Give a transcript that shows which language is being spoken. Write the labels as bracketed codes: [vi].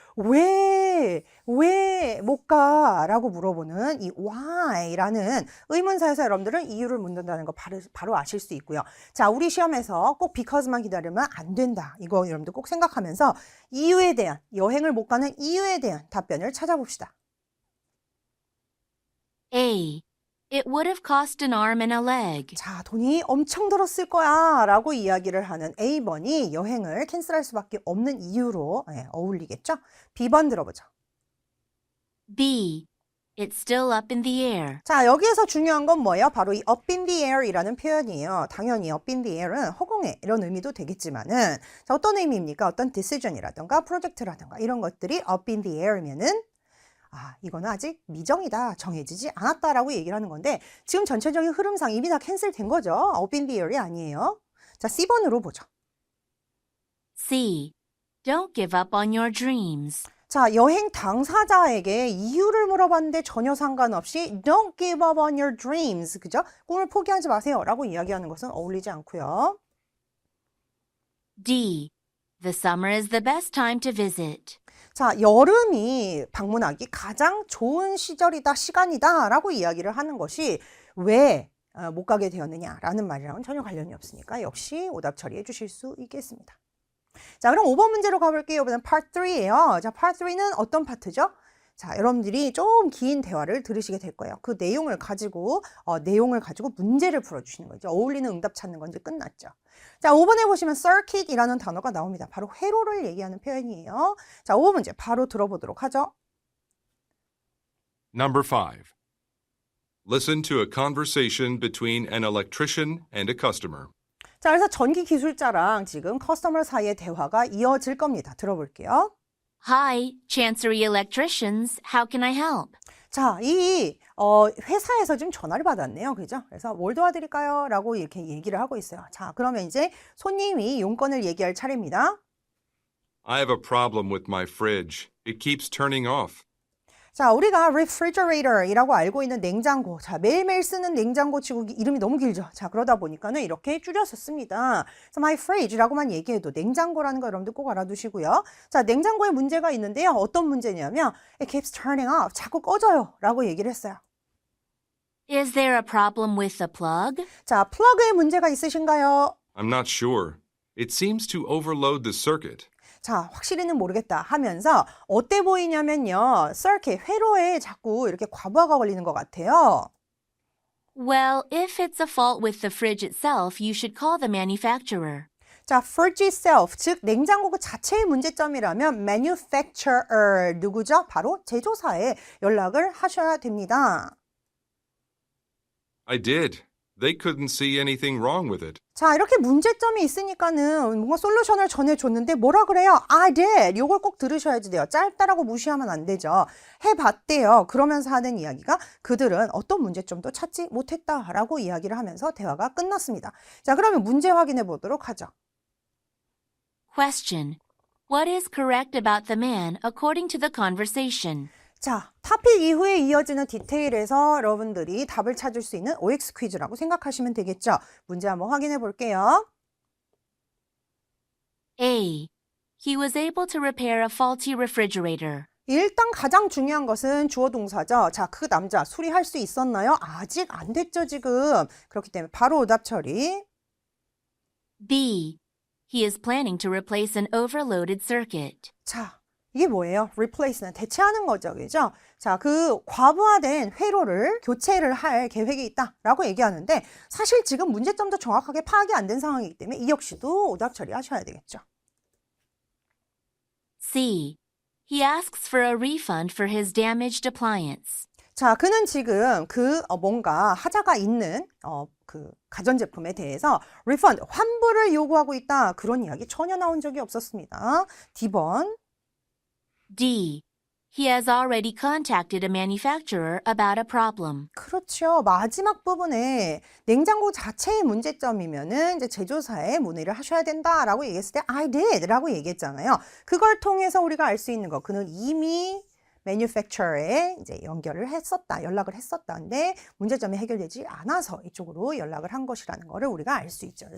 [ko] 왜 못 가? 라고 물어보는 이 why라는 의문사에서 여러분들은 이유를 묻는다는 거 바로 아실 수 있고요. 자, 우리 시험에서 꼭 because만 기다리면 안 된다. 이거 여러분들 꼭 생각하면서 이유에 대한, 여행을 못 가는 이유에 대한 답변을 찾아봅시다. [en] A. It would have cost an arm and a leg. [ko] 자, 돈이 엄청 들었을 거야 라고 이야기를 하는 A번이 여행을 캔슬할 수밖에 없는 이유로 어울리겠죠? B번 들어보죠. [en] B. It's still up in the air. [ko] 자, 여기에서 중요한 건 뭐예요? 바로 이 [en] up in the air [ko] 이라는 표현이에요. 당연히 [en] up in the air [ko] 은 허공에 이런 의미도 되겠지만은 자, 어떤 의미입니까? 어떤 decision이라든가 프로젝트라든가 이런 것들이 [en] up in the air [ko] 면은 이거는 아직 미정이다, 정해지지 않았다라고 얘기를 하는 건데 지금 전체적인 흐름상 이미 다 캔슬된 거죠. [en] up in the air [ko] 이 아니에요. 자, C번으로 보죠. [en] C. Don't give up on your dreams. [ko] 자, 여행 당사자에게 이유를 물어봤는데 전혀 상관없이 [en] Don't give up on your dreams. [ko] 그죠? 꿈을 포기하지 마세요. 라고 이야기하는 것은 어울리지 않고요. [en] D. The summer is the best time to visit. [ko] 자, 여름이 방문하기 가장 좋은 시절이다, 시간이다 라고 이야기를 하는 것이 왜 못 가게 되었느냐라는 말이랑은 전혀 관련이 없으니까 역시 오답 처리해 주실 수 있겠습니다. 자, 그럼 5번 문제로 가볼게요. 이번엔 Part 3예요. 자, Part 3는 어떤 파트죠? 자, 여러분들이 좀 긴 대화를 들으시게 될 거예요. 그 내용을 가지고 문제를 풀어주시는 거죠. 어울리는 응답 찾는 건 이제 끝났죠. 자, 5번에 보시면 circuit이라는 단어가 나옵니다. 바로 회로를 얘기하는 표현이에요. 자, 5번 문제 바로 들어보도록 하죠. [en] Number 5. Listen to a conversation between an electrician and a customer. [ko] 자, 그래서 전기 기술자랑 지금 커스터머 사이의 대화가 이어질 겁니다. 들어볼게요. [en] Hi, Chancery Electricians. How can I help? [ko] 자, 이 회사에서 지금 전화를 받았네요. 그죠? 그래서 뭘 도와드릴까요? 라고 이렇게 얘기를 하고 있어요. 자, 그러면 이제 손님이 용건을 얘기할 차례입니다. [en] I have a problem with my fridge. It keeps turning off. [ko] 자, 우리가 refrigerator이라고 알고 있는 냉장고. 자, 매일매일 쓰는 냉장고 치고 이름이 너무 길죠. 자, 그러다 보니까는 이렇게 줄여서 씁니다. 그래서 my fridge라고만 얘기해도 냉장고라는 거 여러분들 꼭 알아두시고요. 자, 냉장고에 문제가 있는데요. 어떤 문제냐면 [en] it keeps turning off. [ko] 자꾸 꺼져요. 라고 얘기를 했어요. [en] Is there a problem with the plug? [ko] 자, 플러그에 문제가 있으신가요? [en] I'm not sure. It seems to overload the circuit. [ko] 자, 확실히는 모르겠다 하면서 어때 보이냐면요. circuit, 회로에 자꾸 이렇게 과부하가 걸리는 것 같아요. [en] Well, if it's a fault with the fridge itself, you should call the manufacturer. [ko] 자, [en] fridge itself, [ko] 즉 냉장고 그 자체의 문제점이라면 manufacturer, 누구죠? 바로 제조사에 연락을 하셔야 됩니다. [en] I did. They couldn't see anything wrong with it. [ko] 자, 이렇게 문제점이 있으니까는 뭔가 솔루션을 전해줬는데 뭐라 그래요? [en] I did. [ko] 요걸 꼭 들으셔야지 돼요. 짧다라고 무시하면 안 되죠. 해봤대요. 그러면서 하는 이야기가 그들은 어떤 문제점도 찾지 못했다라고 이야기를 하면서 대화가 끝났습니다. 자, 그러면 문제 확인해 보도록 하죠. [en] Question. What is correct about the man according to the conversation? [ko] 자, 타픽 이후에 이어지는 디테일에서 여러분들이 답을 찾을 수 있는 OX 퀴즈라고 생각하시면 되겠죠. 문제 한번 확인해 볼게요. [en] A. He was able to repair a faulty refrigerator. [ko] 일단 가장 중요한 것은 주어 동사죠. 자, 그 남자 수리할 수 있었나요? 아직 안 됐죠, 지금. 그렇기 때문에 바로 오답 처리. [en] B. He is planning to replace an overloaded circuit. [ko] 자, 이게 뭐예요? replace는 대체하는 거죠. 그죠? 자, 그 과부하된 회로를 교체를 할 계획이 있다라고 얘기하는데 사실 지금 문제점도 정확하게 파악이 안 된 상황이기 때문에 이 역시도 오답 처리하셔야 되겠죠. [en] C. He asks for a refund for his damaged appliance. [ko] 자, 그는 지금 뭔가 하자가 있는 그 가전제품에 대해서 refund, 환불을 요구하고 있다. 그런 이야기 전혀 나온 적이 없었습니다. D번. [en] D. He has already contacted a manufacturer about a problem. [ko] 그렇죠. 마지막 부분에 냉장고 자체의 문제점이면은 이제 제조사에 문의를 하셔야 된다라고 얘기했을 때 [en] I did [ko] 라고 얘기했잖아요. 그걸 통해서 우리가 알 수 있는 거, 그는 이미 manufacturer에 이제 연락을 했었다는데 문제점이 해결되지 않아서 이쪽으로 연락을 한 것이라는 거를 우리가 알 수 있죠.